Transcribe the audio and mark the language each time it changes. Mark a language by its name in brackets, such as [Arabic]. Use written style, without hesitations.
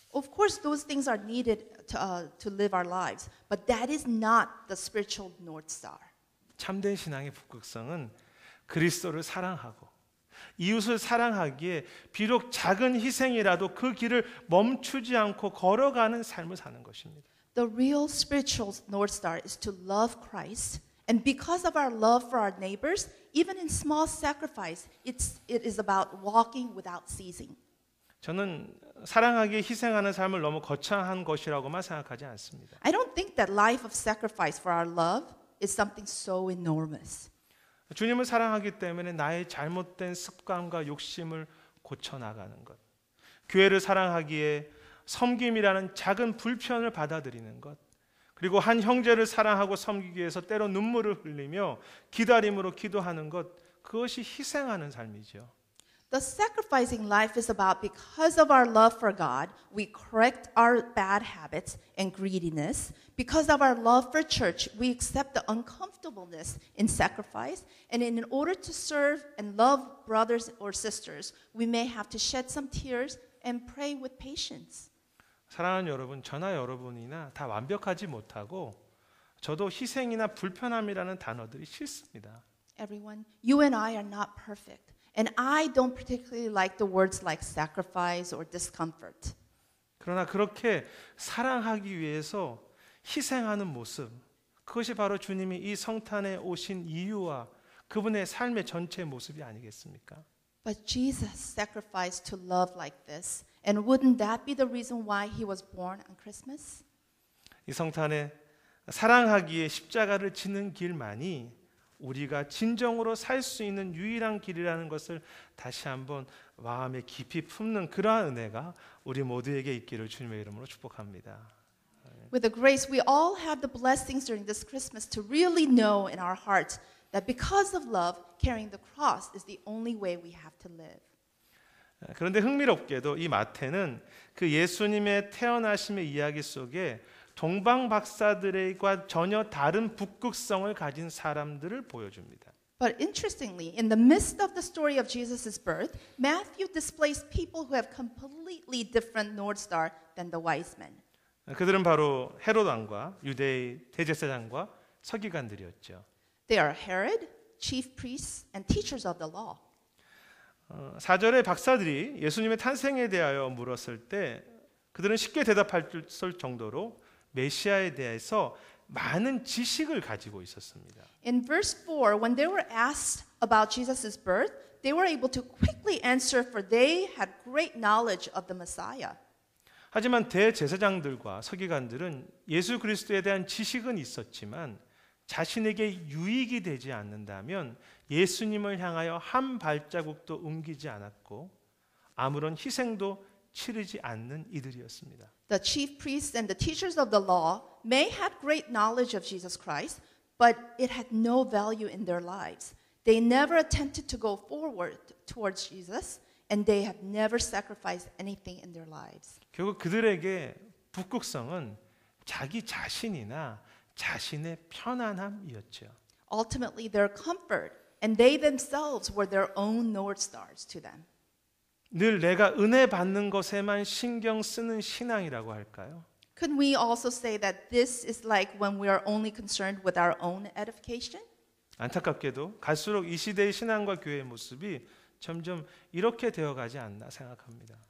[English] Of course, those things are needed to live our lives, but that is not the spiritual North Star. [Korean] 참된 신앙의 북극성은 그리스도를 사랑하고 이웃을 사랑하기에 비록 작은 희생이라도 그 길을 멈추지 않고 걸어가는 삶을 사는 것입니다. [English] The real spiritual North Star is to love Christ, and because of our love for our neighbors, even in small sacrifice, it is about walking without ceasing. [Korean] 저는 사랑하기에 희생하는 삶을 너무 거창한 것이라고만 생각하지 않습니다. [English] I don't think that life of sacrifice for our love is something so enormous. [Korean] 주님을 사랑하기 때문에 나의 잘못된 습관과 욕심을 고쳐나가는 것, 교회를 사랑하기에 섬김이라는 작은 불편을 받아들이는 것, 그리고 한 형제를 사랑하고 섬기기 위해서 때로 눈물을 흘리며 기다림으로 기도하는 것, 그것이 희생하는 삶이죠. [English] The sacrificing life is about because of our love for God, we correct our bad habits and greediness. Because of our love for church, we accept the uncomfortableness in sacrifice. And in order to serve and love brothers or sisters, we may have to shed some tears and pray with patience. [Korean] 사랑하는 여러분, 저나 여러분이나 다 완벽하지 못하고 저도 희생이나 불편함이라는 단어들이 싫습니다. [English] Everyone, you and I are not perfect. And I don't particularly like the words like sacrifice or discomfort. [Korean] 그러나 그렇게 사랑하기 위해서 희생하는 모습, 그것이 바로 주님이 이 성탄에 오신 이유와 그분의 삶의 전체 모습이 아니겠습니까? [English] But Jesus sacrificed to love like this. And wouldn't that be the reason why he was born on Christmas? [Korean] 이 성탄에 사랑하기에 십자가를 지는 길만이 우리가 진정으로 살 수 있는 유일한 길이라는 것을 다시 한번 마음에 깊이 품는 그러한 은혜가 우리 모두에게 있기를 주님의 이름으로 축복합니다. [English] With the grace, we all have the blessings during this Christmas to really know in our hearts that because of love, carrying the cross is the only way we have to live. [Korean] 그런데 흥미롭게도 이 마태는 그 예수님의 태어나심의 이야기 속에 동방 박사들과 전혀 다른 북극성을 가진 사람들을 보여줍니다. [English] But interestingly, in the midst of the story of Jesus' birth, Matthew displays people who have completely different North Star than the wise men. [Korean] 그들은 바로 헤롯 왕과 유대의 대제사장과 서기관들이었죠. [English] They are Herod, chief priests, and teachers of the law. [Korean] 4절의 박사들이 예수님의 탄생에 대하여 물었을 때 그들은 쉽게 대답할 정도로 메시아에 대해서 많은 지식을 가지고 있었습니다. [English] In verse 4, when they were asked about Jesus' birth, they were able to quickly answer for they had great knowledge of the Messiah. [Korean] 하지만 대제사장들과 서기관들은 예수 그리스도에 대한 지식은 있었지만 자신에게 유익이 되지 않는다면 예수님을 향하여 한 발자국도 옮기지 않았고 아무런 희생도 치르지 않는 이들이었습니다. [English] The chief priests and the teachers of the law may have great knowledge of Jesus Christ, but it had no value in their lives. They never attempted to go forward towards Jesus, and they have never sacrificed anything in their lives. [Korean] 결국 그들에게 북극성은 자기 자신이나 자신의 편안함이었죠. [English] Ultimately, their comfort and they themselves were their own North Stars to them. [Korean] 늘 내가 은혜 받는 것에만 신경 쓰는 신앙이라고 할까요? [English] Could we also say that this is like when we are only concerned with our own edification? [Korean] 안타깝게도 갈수록 이 시대의 신앙과 교회의 모습이 점점 이렇게 되어가지 않나 생각합니다.